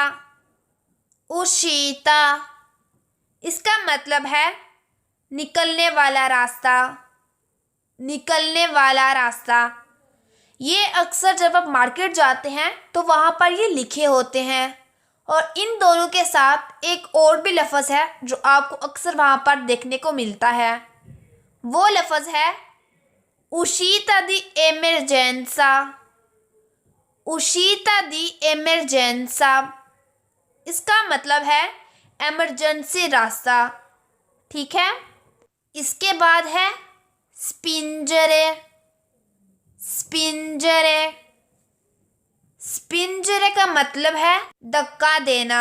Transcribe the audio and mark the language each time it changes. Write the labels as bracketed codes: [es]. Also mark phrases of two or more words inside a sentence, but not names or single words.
[ur] uscita اس کا مطلب ہے نکلنے والا راستہ. نکلنے والا راستہ یہ اکثر جب آپ مارکیٹ جاتے ہیں تو وہاں پر یہ لکھے ہوتے ہیں. اور ان دونوں کے ساتھ ایک اور بھی لفظ ہے جو آپ کو اکثر وہاں پر دیکھنے کو ملتا ہے. وہ لفظ ہے [it] uscita di emergenza। uscita di emergenza [ur] اس کا مطلب ہے ایمرجنسی راستہ. ٹھیک ہے۔ اس کے بعد ہے سپنجرے. سپنجرے سپنجرے کا مطلب ہے دھکا دینا.